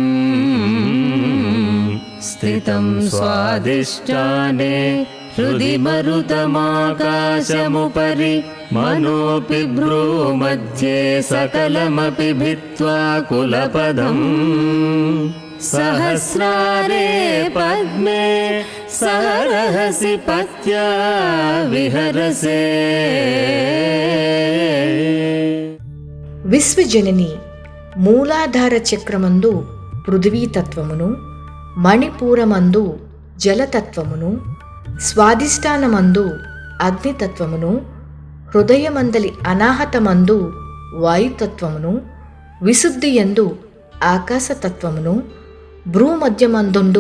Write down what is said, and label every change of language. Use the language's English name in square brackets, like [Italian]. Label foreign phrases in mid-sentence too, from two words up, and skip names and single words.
[Sanskrit] स्थितं स्वादिष्टाने हृदि मरुतमाकाशमुपरि मनोऽपि भ्रूमध्ये सकलमपि भित्त्वा कुलपदम् सहस्रारे पद्मे सहरहसि पत्या विहरसे। [Telugu] విశ్వజనని మూలాధార చక్రమందు పృథ్వీతత్వమును, మణిపూరమందు జలతత్వమును, స్వాదిష్టానమందు అగ్నితత్వమును, హృదయమందలి అనాహతమందు వాయుతత్వమును, విశుద్ధియందు ఆకాశతత్వమును, భ్రూమధ్యమందుండు